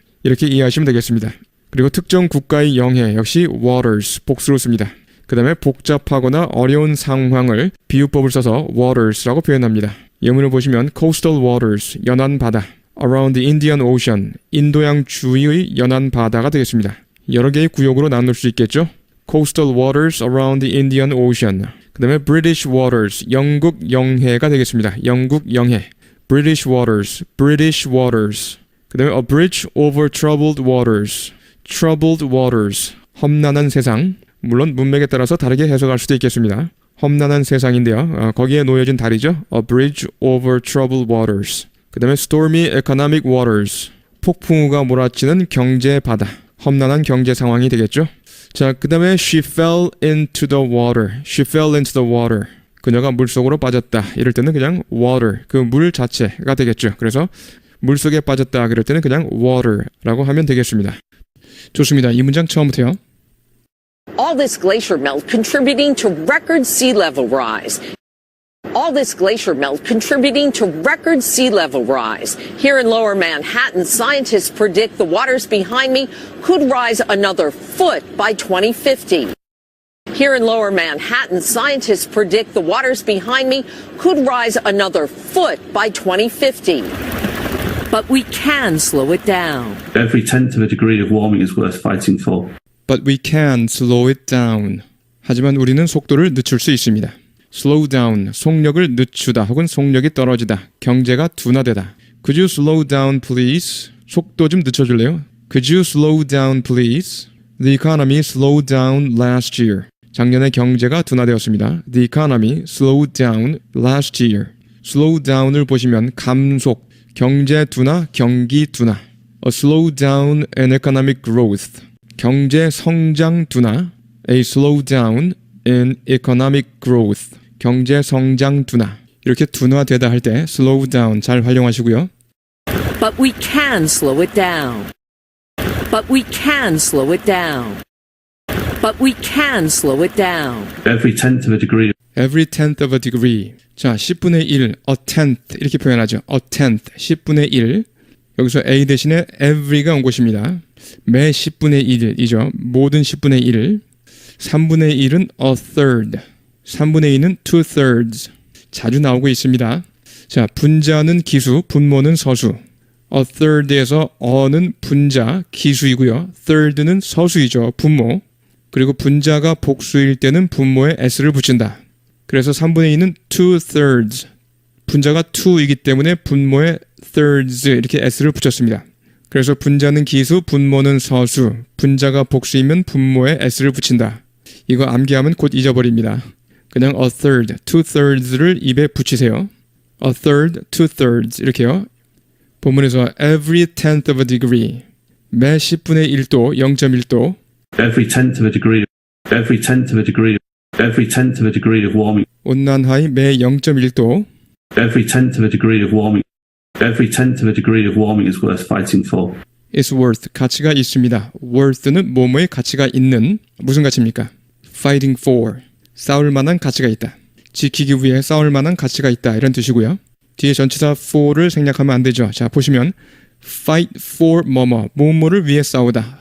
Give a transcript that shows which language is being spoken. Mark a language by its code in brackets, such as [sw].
[ko] 이렇게 이해하시면 되겠습니다. 그리고 특정 국가의 영해 역시 waters 복수로 씁니다. 그 다음에 복잡하거나 어려운 상황을 비유법을 써서 waters라고 표현합니다. 예문을 보시면 [en] coastal waters [ko] 연안 바다 [en] around the Indian Ocean [ko] 인도양 주위의 연안 바다가 되겠습니다. 여러 개의 구역으로 나눌 수 있겠죠. [en] coastal waters around the Indian Ocean. [ko] 그 다음에 British waters, 영국 영해가 되겠습니다. 영국 영해. [en] British waters, British waters. [ko] 그 다음에 [en] a bridge over troubled waters, troubled waters. [ko] 험난한 세상. 물론 문맥에 따라서 다르게 해석할 수도 있겠습니다. 험난한 세상인데요. 거기에 놓여진 다리죠. [en] A bridge over troubled waters. [ko] 그 다음에 [en] stormy economic waters. [ko] 폭풍우가 몰아치는 경제 바다. 험난한 경제 상황이 되겠죠. 자, 그 다음에 [en] she fell into the water. She fell into the water. [ko] 그녀가 물속으로 빠졌다. 이럴 때는 그냥 water, 그 물 자체가 되겠죠. 그래서 물속에 빠졌다. 그럴 때는 그냥 water라고 하면 되겠습니다. 좋습니다. 이 문장 처음부터요. [en] All this glacier melt contributing to record sea level rise. All this glacier melt contributing to record sea level rise. Here in lower Manhattan, scientists predict the waters behind me could rise another foot by 2050. Here in lower Manhattan, scientists predict the waters behind me could rise another foot by 2050. But we can slow it down. Every tenth of a degree of warming is worth fighting for. But we can slow it down. [ko] 하지만 우리는 속도를 늦출 수 있습니다. slow down, 속력을 늦추다 혹은 속력이 떨어지다, 경제가 둔화되다. [en] Could you slow down please? [ko] 속도 좀 늦춰줄래요? [en] Could you slow down please? The economy slowed down last year. [ko] 작년에 경제가 둔화되었습니다. [en] The economy slowed down last year. [ko] slow down을 보시면 감속, 경제 둔화, 경기 둔화. [en] A slowdown in economic growth. [ko] 경제 성장 둔화. [en] A slowdown in economic growth. [ko] 경제 성장 둔화. 이렇게 둔화되다 할 때 slow down 잘 활용하시고요. [en] But we can slow it down. But we can slow it down. But we can slow it down. Every tenth of a degree. Every tenth of a degree. [ko] 자, 10분의 1, a tenth 이렇게 표현하죠. a tenth, 10분의 1. 여기서 a 대신에 every가 온 것입니다. 매 10분의 1이죠. 모든 10분의 1. 3분의 1은 a third. 3분의 2는 two thirds. 자주 나오고 있습니다. 자, 분자는 기수, 분모는 서수. a third에서 a는 분자, 기수이고요. third는 서수이죠. 분모. 그리고 분자가 복수일 때는 분모에 s를 붙인다. 그래서 3분의 2는 two thirds. 분자가 2이기 때문에 분모에 thirds 이렇게 s를 붙였습니다. 그래서 분자는 기수, 분모는 서수. 분자가 복수이면 분모에 s를 붙인다. 이거 암기하면 곧 잊어버립니다. 그냥 a third, two thirds를 입에 붙이세요. a third, two thirds 이렇게요. 본문에서 [en] every tenth of a degree. [ko] 매 10분의 1도, 0.1도. [en] Every tenth of a degree. Every tenth of a degree. Every tenth of a degree of warming. [ko] 온난화의 매 0.1도. [en] Every tenth of a degree of warming. Every tenth of a degree of warming is worth fighting for. [ko] is worth, 가치가 있습니다. worth는 뭐뭐의 가치가 있는, 무슨 가치입니까? fighting for, 싸울 만한 가치가 있다. 지키기 위해 싸울 만한 가치가 있다. 이런 뜻이고요. 뒤에 전치사 for를 생략하면 안 되죠. 자, 보시면 fight for 뭐뭐를 위해 싸우다.